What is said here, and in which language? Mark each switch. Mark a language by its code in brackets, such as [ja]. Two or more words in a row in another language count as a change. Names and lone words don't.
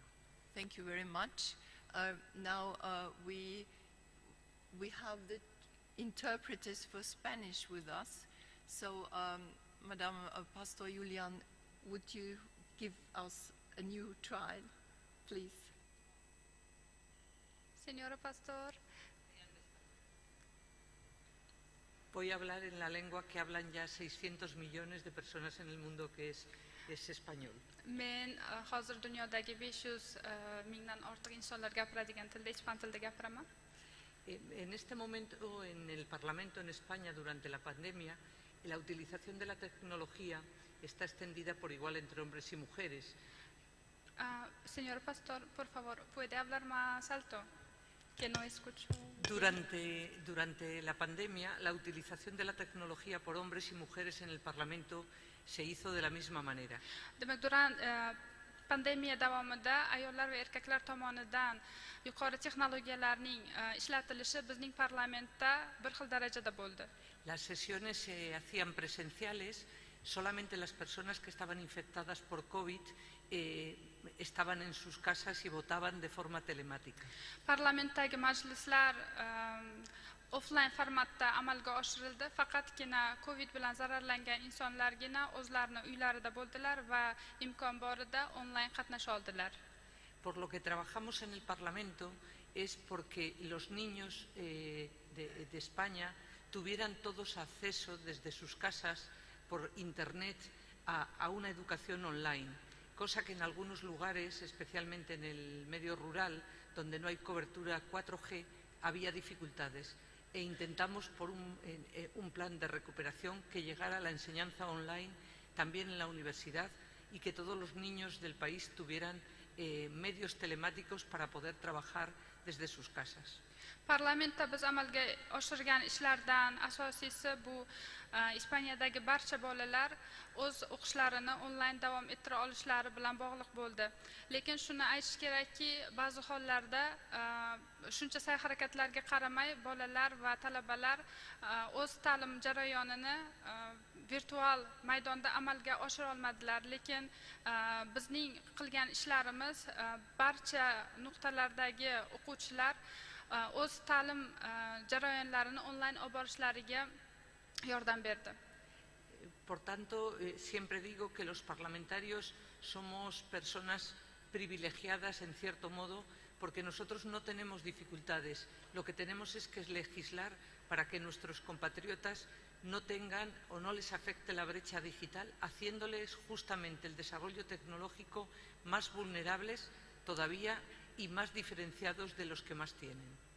[en] Thank you very much. Now we have the interpreters for Spanish with us. So, Madam Pastor Julian, would you give us a new trial, please? [es] Señora Pastor. Voy a hablar en la lengua que hablan ya 600 millones de personas en el mundo, que es español. [uz] Men hozir dunyodagi 500 mingdan ortiq insonlar gapiradigan tilda, ispan tilida gapiraman. [es] En este momento, en el Parlamento en España, durante la pandemia, la utilización de la tecnología está extendida por igual entre hombres y mujeres. Señor Pastor, por favor, ¿puede hablar más alto? Que no escucho. Durante la pandemia, la utilización de la tecnología por hombres y mujeres en el Parlamento se hizo de la misma manera. [uz] Demek pandemiya davomida ayollar va erkaklar tomonidan yuqori texnologiyalarning ishlatilishi bizning parlamentda bir xil darajada bo'ldi. [es] Las sesiones se hacían presenciales, solamente las personas que estaban infectadas por COVID estaban en sus casas y votaban de forma telemática. [uz] Parlamentdagi majlislar offline formatda amalga oshirildi, faqatgina COVID bilan zararlangan insonlargina o'zlarining uylarida bo'ldilar va imkon borida online qatnasha oldilar. [es] Por lo que trabajamos en el Parlamento es porque los niños de España tuvieran todos acceso desde sus casas por Internet a una educación online, cosa que en algunos lugares, especialmente en el medio rural, donde no hay cobertura 4G, había dificultades. E intentamos por un plan de recuperación que llegara a la enseñanza online también en la universidad y que todos los niños del país tuvieran medios telemáticos para poder trabajar desde sus casas. [uz] Parlamentda biz amalga oshirgan ishlardan asosiysi bu Ispaniyadagi barcha bolalar o'z o'qishlarini onlayn davom ettira olishlari bilan bog'liq bo'ldi. Lekin shuni aytish kerakki, ba'zi hollarda shuncha sa'y-harakatlarga qaramay bolalar va talabalar o'z ta'lim jarayonini virtual maydonda amalga oshira olmadilar. Lekin bizning qilgan ishlarimiz barcha nuqtalardagi o'quvchilar o'z ta'lim jarayonlarini onlayn olib borishlariga yordam berdi. [es] Por tanto, siempre digo que los parlamentarios somos personas privilegiadas en cierto modo porque nosotros no tenemos dificultades. Lo que tenemos es que legislar para que nuestros compatriotas no tengan o no les afecte la brecha digital, haciéndoles justamente el desarrollo tecnológico más vulnerables todavía y más diferenciados de los que más tienen.